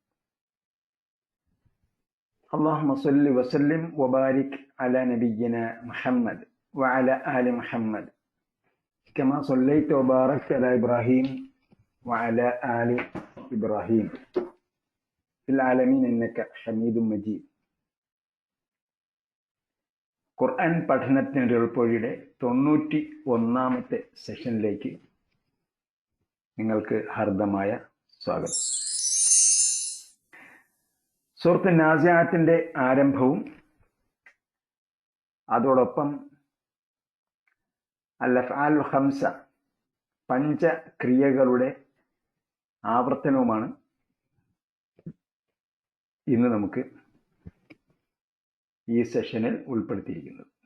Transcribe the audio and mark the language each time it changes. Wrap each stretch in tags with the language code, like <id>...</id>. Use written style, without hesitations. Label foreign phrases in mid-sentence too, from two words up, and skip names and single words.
<ar>اللهم صل وسلم وبارك على نبينا محمد وعلى آل محمد كما صليت وباركت على إبراهيم وعلى آل إبراهيم في العالمين إنك حميد مجيد.</ar> <ml>ഖുർആൻ പഠനത്തിൻ്റെ എളുപ്പവഴിയുടെ 91ാമത്തെ സെഷനിലേക്ക് നിങ്ങൾക്ക് ഹാർദമായ സ്വാഗതം. സൂറത്ത് നാസിആത്തിന്റെ ആരംഭവും അതോടൊപ്പം</ml> <ar>الأفعال الخمسة</ar> <ml>പഞ്ചക്രിയകളുടെ ആവർത്തനവുമാണ് ഇന്ന് നമുക്ക് ഈ സെഷനിൽ ഉൾപ്പെടുത്തിയിരിക്കുന്നത്.</ml>